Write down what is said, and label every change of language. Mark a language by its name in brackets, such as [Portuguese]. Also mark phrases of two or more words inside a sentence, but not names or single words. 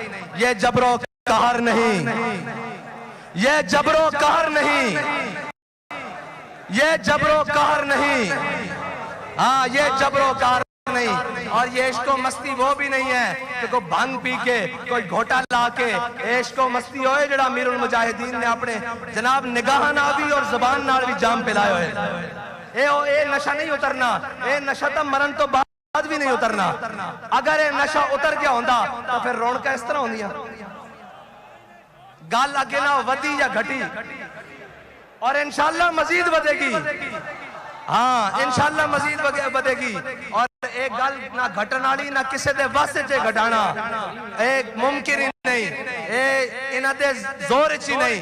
[Urdu] یہ جبرو قہر نہیں، یہ جبرو قہر نہیں، یہ جبرو قہر نہیں، ہاں یہ جبرو قہر نہیں. اور یہ عشقو مستی وہ بھی نہیں ہے کہ کوئی بھنگ پی کے کوئی گھوٹا لا کے عشقو مستی [Punjabi] ہوئے جڑا امیرالمجاہدین نے اپنے جناب نگاہ نال بھی اور زبان نال بھی جام پلائے ہوئے. اے نشہ نہیں اترنا، اے نشہ تو مرن تو بعد بھی نہیں اترنا۔ اگر اے نشہ اتر گیا ہوندا تو پھر رونقاں اس طرح ہوندیاں، گل اگے نہ ودی یا گھٹی، اور انشاءاللہ مزید ودے گی۔ ہاں انشاءاللہ مزید ودے گی، اور ایک گل نہ گھٹن والی نہ کسے دے واسطے چے گھٹانا ایک ممکن ہی نہیں، انہاں دے زور چی نہیں۔